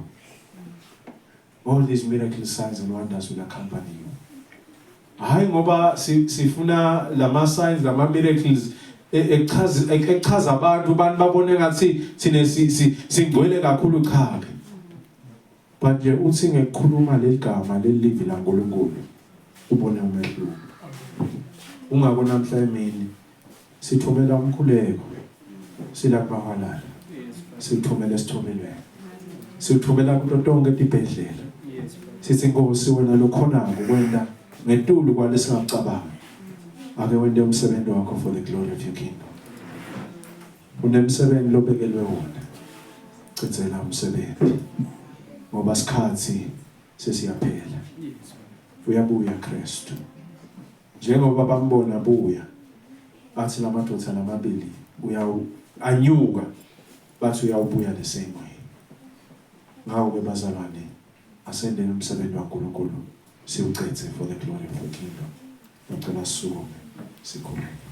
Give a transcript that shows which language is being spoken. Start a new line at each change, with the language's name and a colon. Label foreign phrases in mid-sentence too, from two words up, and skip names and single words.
English: All these miracle signs and wonders will accompany you.
Swati: Hayi ngoba sifuna lama signs lama miracles echaza abantu babone ngathi sine singcwele kakhulu cha. Manje uthi ngekhuluma leligama lelivi laNkulunkulu ubone umehluko. Ungako namhla emini sithumela umkhuleko sila kubahalala. Sithumela sithumelwe. Sithumela kulo tonke ibhedlela. Sithi Nkosi wena lokhona ukwenda ngetulu kwalesingacabanga. Ake wende umsebenzi wakho
English: for the glory of your kingdom.
Swati: Unemsebenzi lobekelwe wona. Cicela umsebenzi. Ngoba sikhathi sesiyaphela. Uyabuya Kristu. Njengoba bambona abuya athi lamadoda namabili anyuka bathi uyawubuya
English: the same way.
Swati: Ngawo ke bazalwane asendele umsebenzi waNkulunkulu siwucethe
English: for the glory of the kingdom.
Swati: Ngicela sisukume sikhuleke.